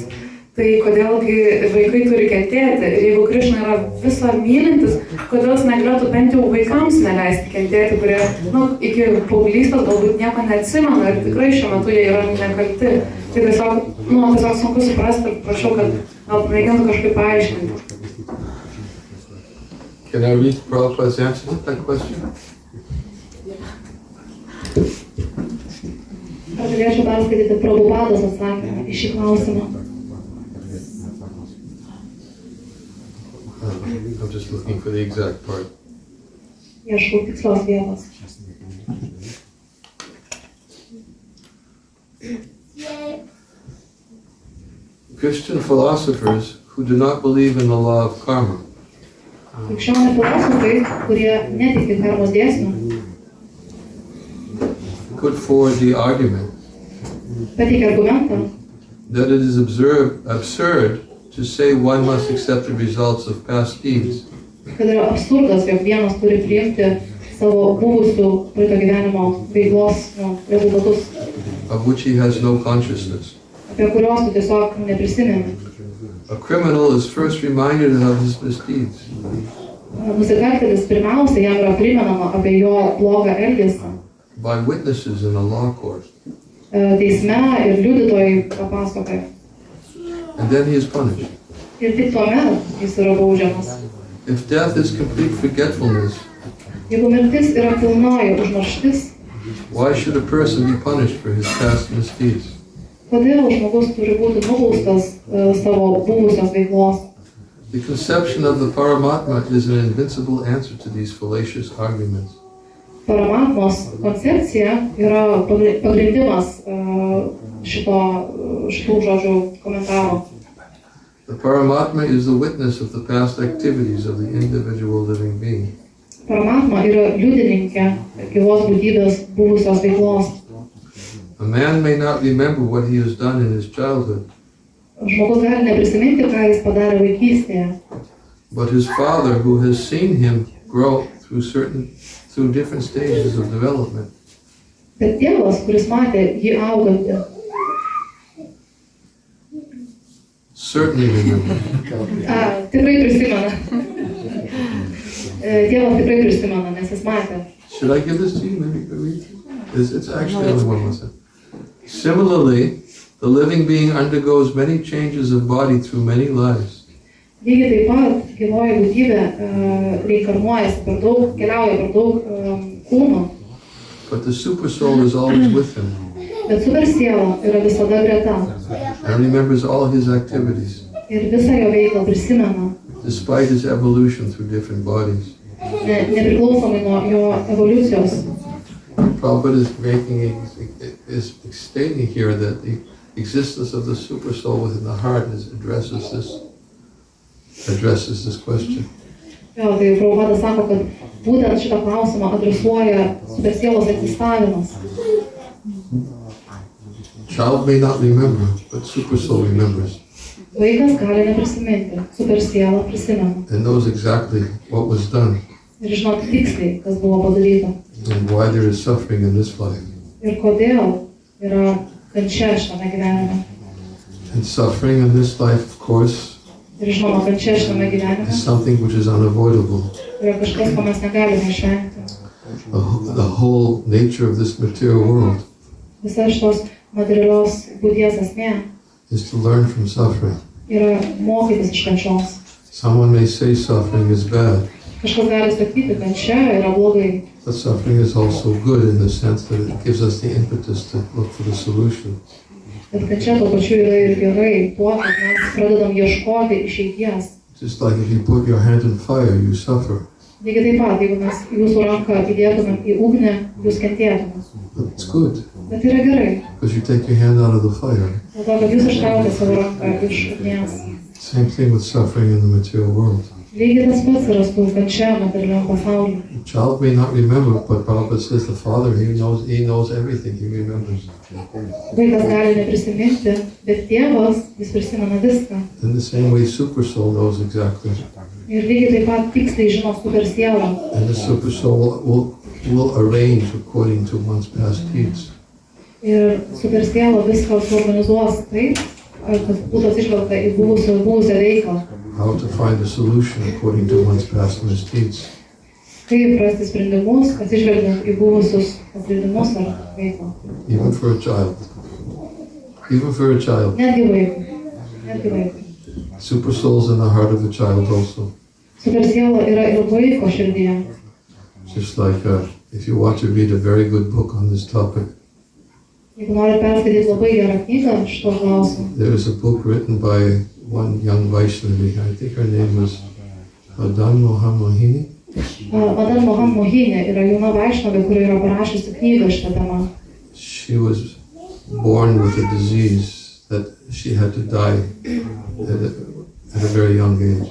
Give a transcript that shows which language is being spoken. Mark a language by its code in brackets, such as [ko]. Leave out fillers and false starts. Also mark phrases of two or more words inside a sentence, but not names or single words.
[lt] Tai kodėlgi vaikai turi kentėti? Ir jeigu Krišna yra visą mylintis, kodėl jis negalėtų bent jau vaikams neleisti kentėti, kurie iki paauglystės galbūt nieko neatsimena ir tikrai šiuo metu jie yra nekalti. Tai tiesiog sunku suprasti ir prašau, kad gal pamėgintų kažkaip paaiškinti. [en] Can I read Prabhupada's answer to that question? [lt] Ar galėčiau perskaityti Prabhupados atsakymą į šį klausimą? [en] I'm just looking for the exact part. [lt] Ieškau tikslios vietos. [en] Christian philosophers who do not believe in the law of karma [lt] Krikščionių filosofai, kurie netiki karmos dėsnių, [en] put forward the argument [lt] pateikia argumentą, [en] that it is absurd to say one must accept the results of past deeds, [lt] kad yra absurdas, jog vienas turi priimti savo buvusių praeito gyvenimo veiklos rezultatus, [en] of which he has no consciousness. [lt] apie kuriuos tu tiesiog neprisimeni. [en] A criminal is first reminded of his misdeeds. [lt] Nusikaltėlis pirmiausia jam yra primenama apie jo blogą elgesį. [en] By witnesses in a law court. [lt] Teisme ir liudytojai papasakoja. [en] And then he is punished. [lt] Ir tik tuomet jis yra baudžiamas. [en] If death is complete forgetfulness, [lt] Jeigu mirtis yra pilnoji užmarštis, [en] why should a person be punished for his past misdeeds? [lt] kodėl žmogus turi būti nubaustas savo buvusios veiklos? [en] The conception of the Paramatma is an invincible answer to these fallacious arguments. [lt] Paramatmos koncepcija yra pagrindimas šitų žodžių komentaro. [en] The Paramatma is the witness of the past activities of the individual living being. [lt] Paramatma yra liudininkė gyvos būtybės buvusios veiklos. [en] A man may not remember what he has done in his childhood, [lt] Žmogus gali neprisiminti, ką jis padarė vaikystėje, [en] but his father, who has seen him grow through different stages of development, [lt] bet tėvas, kuris matė jį augantį, [en] certainly remembers. [lt] Tikrai prisimena. Tėvas tikrai prisimena, nes jis matė. [en] Should I give this to you? Maybe read it? It's actually only one lesson. Similarly, the living being undergoes many changes of body through many lives. [lt] Lygiai taip pat gyvoji būtybė reinkarnuojasi keliauja per daug kūnų, [en] But the super soul is always with him [lt] bet super siela yra visada greta [en] and remembers all his activities, [lt] ir visą jo veiklą prisimena, [en] despite his evolution through different bodies. [lt] Nepriklausomai nuo jo evoliucijos. [en] Prabhupada is stating here that the existence of the super soul within the heart addresses this question. [lt] Jo, tai Prabhupada sako, kad būtent šitą klausimą adresuoja supersielos egzistavimas. [en] Child may not remember, but super soul remembers [lt] Vaikas gali neprisiminti, supersiela prisimena [en] and knows exactly what was done [lt] ir žinoti tiksliai, kas buvo padaryta [en] and why there is suffering in this life. [lt] ir kodėl yra kančia šitame gyvenime. [en] And suffering in this life, of course, [lt] Ir žinoma, kančia šitame gyvenime [en] is something which is unavoidable. [lt] yra kažkas, ko mes negalime išvengti. [en] The whole nature of this material world [lt] Visa šitos materialios būties esmė [en] is to learn from suffering. [lt] yra mokytis iš kančios. [en] Someone may say suffering is bad, [lt] Kažkas gali sakyti, kad čia yra blogai, [en] but suffering is also good in the sense that it gives us the impetus to look for the solution. [lt] bet kad čia tuo pačiu yra ir gerai tuo, kad mes pradedam ieškoti išeities. [en] Just like if you put your hand in fire, you suffer. [lt] Lygiai taip pat, jeigu mes jūsų ranką įdėtumėm į ugnį, jūs kentėtumėt. [en] But it's good, [lt] Bet yra gerai, [en] because you take your hand out of the fire. [lt] dėl to, kad jūs ištraukite savo ranką iš ugnies. [en] Same thing with suffering in the material world. [lt] Lygiai tas pats yra su kančia materialiam pasauliu. [en] The child may not remember, but Prabhupada says the father, he knows everything, he remembers. [lt] Vaikas gali neprisiminti, bet tėvas, jis prisimena viską. [en] In the same way, super soul knows exactly. [lt] Ir lygiai taip pat tiksliai žino supersielą. [en] And the super soul will will arrange according to one's past deeds. [lt] Ir supersiela viską suorganizuos taip, kad būtų atsižvelgta į buvusią veiklą. [en] How to find a solution according to one's past misdeeds. [lt] Kaip rasti sprendimus, atsižvelgiant į buvusius paklydimus ar veiklą. [en] Even for a child. Even for a child. [lt] Netgi vaikui. Netgi vaikui. [en] Super soul's in the heart of the child also. [lt] Supersiela yra ir vaiko širdyje. [en] Just like if you want to read a very good book on this topic, [lt] Jeigu nori perskaityti labai gerą knygą šito klausimu. [en] there is a book written by one young Vaishnavi. I think her name was Madan Mohammohini. [lt] Madan Mohammohini yra jauna Vaišnavė, kuri yra parašiusi knygą šitą temą. [en] She was born with a disease that she had to die at a very young age.